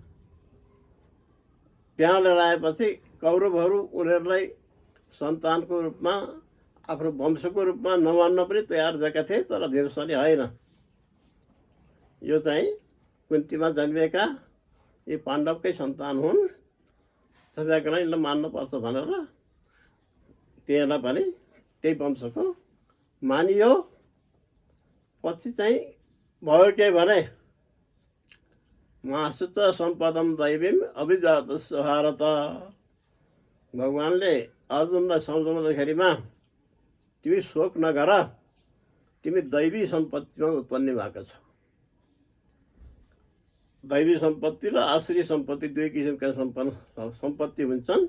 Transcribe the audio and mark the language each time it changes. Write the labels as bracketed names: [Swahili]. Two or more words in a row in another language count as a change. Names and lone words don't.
[Nepali] त्यहाँ लिएर आएपछि कौरवहरू उनीहरूलाई सन्तानको रूपमा, आफ्नो वंशको रूपमा नमान्न पनि तयार भएका थिए, तर भीमसेनले होइन, यो चाहिँ कुन्तीमा जन्मिएका यी पाण्डवकै सन्तान हुन्, त्यसै कारण यसलाई मान्नुपर्छ भनेर त्यहीलाई पनि त्यही वंशको मानियो। पछि चाहिँ भयो के भने [Sanskrit] मासुत सम्पदम दैवीम अभिजातस्य भारत, [Nepali] भगवानले अर्जुनलाई सम्झाउँदाखेरिमा तिमी शोक नगर, तिमी दैवी सम्पत्तिमा उत्पन्न भएको छ। दैवी सम्पत्ति र आश्री सम्पत्ति दुई किसिमका सम्पत्ति हुन्छन्।